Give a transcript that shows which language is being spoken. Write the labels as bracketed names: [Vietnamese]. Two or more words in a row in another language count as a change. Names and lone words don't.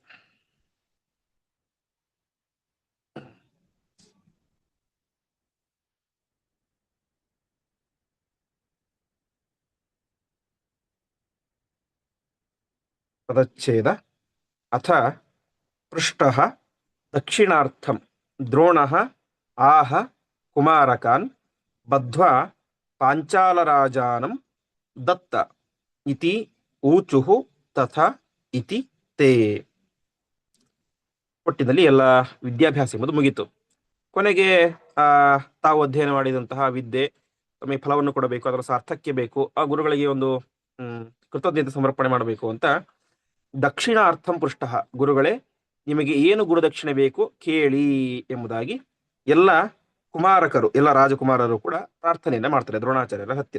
[Kannada] ಪದಚ್ಛೇದ. [Sanskrit] ಅಥ ಪೃಷ್ಟಃ ದಕ್ಷಿಣಾರ್ಥಂ ದ್ರೋಣಃ ಆಹ ಕುಮಾರಕಾನ್ ಬದ್ಧ್ವಾ ಪಾಂಚಾಲರಾಜಾನಂ ದತ್ತ ಇತಿ ಊಚುಃ ತಥಾ ಇತಿ ತೇ. [Kannada] ಒಟ್ಟಿನಲ್ಲಿ ಎಲ್ಲ ವಿದ್ಯಾಭ್ಯಾಸ ಎಂಬುದು ಮುಗಿತು. ಕೊನೆಗೆ ತಾವು ಅಧ್ಯಯನ ಮಾಡಿದಂತಹ ವಿದ್ಯೆ ತಮಗೆ ಫಲವನ್ನು ಕೊಡಬೇಕು, ಅದರ ಸಾರ್ಥಕ್ಯ ಬೇಕು, ಆ ಗುರುಗಳಿಗೆ ಒಂದು ಕೃತಜ್ಞತೆ ಸಮರ್ಪಣೆ ಮಾಡಬೇಕು ಅಂತ [Sanskrit] ದಕ್ಷಿಣಾರ್ಥಂ ಪೃಷ್ಟ, [Kannada] ಗುರುಗಳೇ ನಿಮಗೆ ಏನು ಗುರುದಕ್ಷಿಣೆ ಬೇಕು ಕೇಳಿ ಎಂಬುದಾಗಿ ಎಲ್ಲ ಕುಮಾರಕರು, ಎಲ್ಲ ರಾಜಕುಮಾರರು ಕೂಡ ಪ್ರಾರ್ಥನೆಯನ್ನ ಮಾಡ್ತಾರೆ ದ್ರೋಣಾಚಾರ್ಯರ ಹತ್ತಿರ.